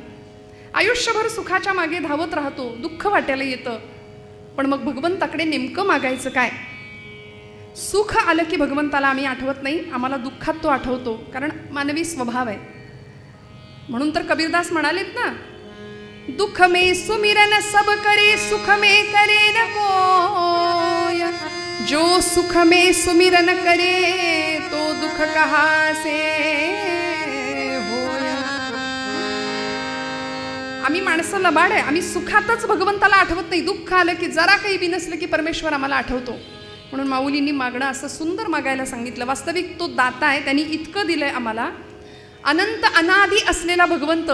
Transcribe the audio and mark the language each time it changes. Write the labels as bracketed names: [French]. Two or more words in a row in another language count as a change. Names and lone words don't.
[Marathi] आयुष्यभर सुखाच्या मागे धावत राहतो, दुःख वाटायला येतं. पण मग भगवंताकडे नेमकं मागायचं काय. सुख आलं की भगवंताला आम्ही आठवत नाही, आम्हाला दुःखात तो आठवतो, कारण मानवी स्वभाव आहे. म्हणून तर कबीरदास म्हणालेत ना, [Hindi] दुःख में सुमिरन सब करे, सुख में करे न कोय, जो सुख में सुमिरन करे तो दुख कहाँ से होय. [Marathi] आम्ही माणसं लबाड आहे, आम्ही सुखातच भगवंताला आठवत नाही. दुःख आलं की जरा काही बिनसलं की परमेश्वर आम्हाला आठवतो. म्हणून माऊलींनी मागणं असं सुंदर मागायला सांगितलं. वास्तविक तो दाता आहे, त्यांनी इतकं दिलंय आम्हाला. अनंत अनादी असलेला भगवंत.